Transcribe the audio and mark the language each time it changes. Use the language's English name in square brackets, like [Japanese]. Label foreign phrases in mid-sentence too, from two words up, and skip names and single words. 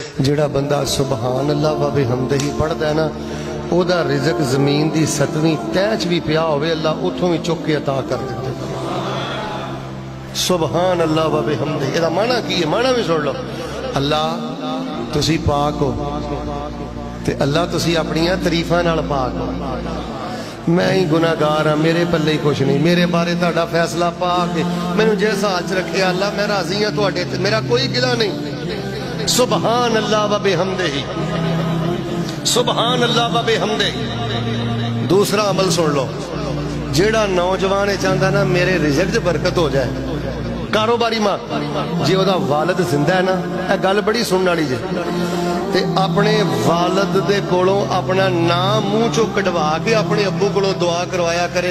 [Punjabi] جیہڑا بندہ [Arabic] सुबहान अल्लाह व बिहम्दिही [Punjabi] پڑھدا اے نا، اوہدا رزق زمین دی 7ویں تہہ چ وی پیا ہووے اللہ اوتھوں وی چک کے عطا کر دیندا. [Arabic] सुबहान अल्लाह व बिहम्दिही [Punjabi] ایہدا معنی کی اے؟ معنی وی سن لو. اللہ تسی پاک ہو تے اللہ تسی اپنیاں تعریفاں نال پاک ہو. میں ای گناہگار آں، میرے پلے ای کجھ نہیں، میرے بارے تہاڈا فیصلہ پاک اے، مینوں جس حال چ رکھے اللہ میں راضی آں تہاڈے تے، میرا کوئی گلہ نہیں. [Arabic] سبحان اللہ وبحمدہ، سبحان اللہ وبحمدہ. [Punjabi] دوجا عمل سن لو، جیہڑا نوجوان ایہ چاہندا نا میرے رزق چ برکت ہو جائے، کاروباری ماں جے اوہدا والد زندہ اے نا، ایہ گل بڑی سنن والی جے، تے اپنے والد دے کولوں اپنا نام منہ چوں کٹوا کے اپنے ابو کولوں دعا کروایا کرے.